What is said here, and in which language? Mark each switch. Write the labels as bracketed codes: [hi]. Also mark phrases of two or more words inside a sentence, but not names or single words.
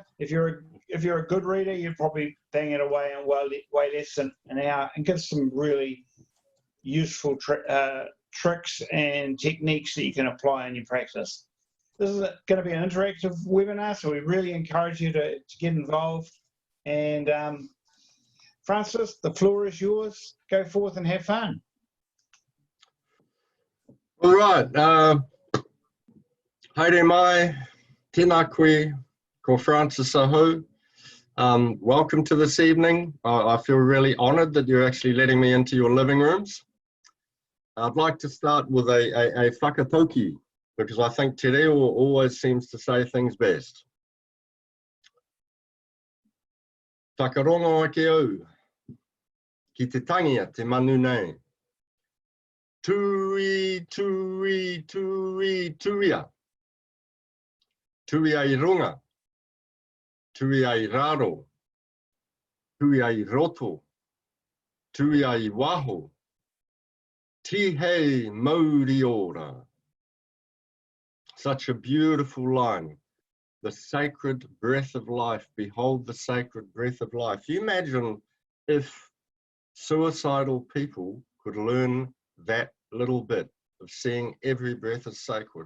[en] If you're a good reader, you'd probably bang it away in way less than an hour, and gives some really useful tricks and techniques that you can apply in your practice. This is going to be an interactive webinar, so we really encourage you to get involved. And Francis, the floor is yours. Go forth and have fun. All right. [mi] Haere mai, tēnā koe, ko Francis ahau. [en] Welcome to this evening. I feel really honoured that you're actually letting me into your living rooms. I'd like to start with a whakatauki, because I think [mi] te reo [en] always seems to say things best. [mi] Whakarongo ake au, ki te tangia te manu nei. Tui, tui, tui, tuia. Tui ai runga. Tui ai raro. Tui ai roto. Tui ai waho. Tihei mauri ora. [en] Such a beautiful line. The sacred breath of life. Behold the sacred breath of life. You imagine if suicidal people could learn that little bit of seeing every breath as sacred.